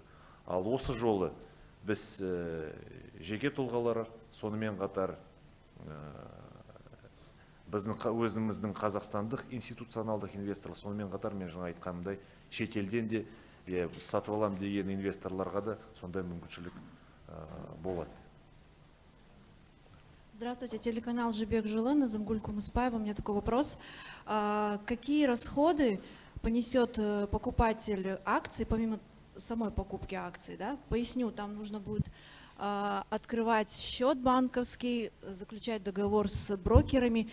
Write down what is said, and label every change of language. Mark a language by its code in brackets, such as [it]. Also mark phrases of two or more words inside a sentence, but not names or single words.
[kk] Ал осы жолы біз жеке тұлғалар, сонымен қатар біздің өзіміздің қазақстандық институционалдық инвесторлар, сонымен қатар мен жаңа айтқанымдай шетелден де сатып алам деген инвесторларға да сондай мүмкіншілік болады. [ru] Здравствуйте, телеканал Жибек Жилы, Назамгуль Кумыспаева. У меня такой вопрос. Какие расходы понесет покупатель акций, помимо самой покупки акций? Да? Поясню, там нужно будет открывать счет банковский, заключать договор с брокерами.